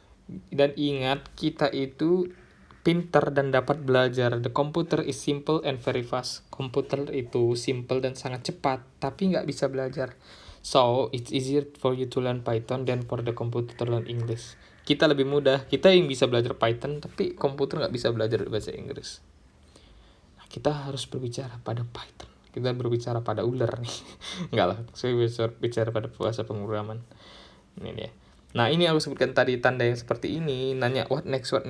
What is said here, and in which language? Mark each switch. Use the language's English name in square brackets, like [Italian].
[Indonesian] Dan ingat, kita itu pintar dan dapat belajar. [English] The computer is simple and very fast. [Indonesian] Komputer itu simple dan sangat cepat, tapi gak bisa belajar. [English] So, it's easier for you to learn Python than for the computer to learn English. [Indonesian] Kita lebih mudah, kita yang bisa belajar Python, tapi komputer gak bisa belajar bahasa Inggris. Nah, kita harus berbicara pada Python. Kita berbicara pada ular nih. Enggak lah, saya bicara pada bahasa pemrograman. Ini dia. Nah, ini aku sebutkan tadi tanda yang seperti ini, nanya [English] what next.